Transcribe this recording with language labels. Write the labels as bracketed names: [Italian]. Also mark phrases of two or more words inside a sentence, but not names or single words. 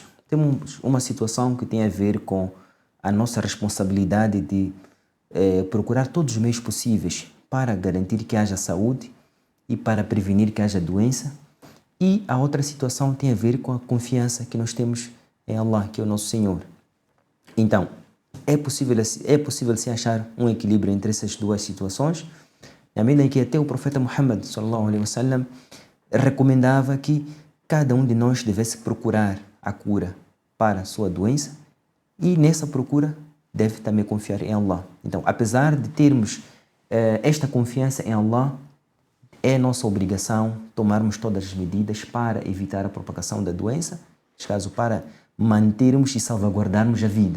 [Portuguese] Temos uma situação que tem a ver com a nossa responsabilidade de procurar todos os meios possíveis para garantir que haja saúde e para prevenir que haja doença. E a outra situação tem a ver com a confiança que nós temos em Allah, que é o nosso Senhor. Então, é possível se achar um equilíbrio entre essas duas situações, na medida em que até o profeta Muhammad [Arabic] صلى الله عليه وسلم [Portuguese] recomendava que cada um de nós devesse procurar a cura para a sua doença e nessa procura deve também confiar em Allah. Então, apesar de termos esta confiança em Allah, é nossa obrigação tomarmos todas as medidas para evitar a propagação da doença, neste caso para mantermos e salvaguardarmos a vida.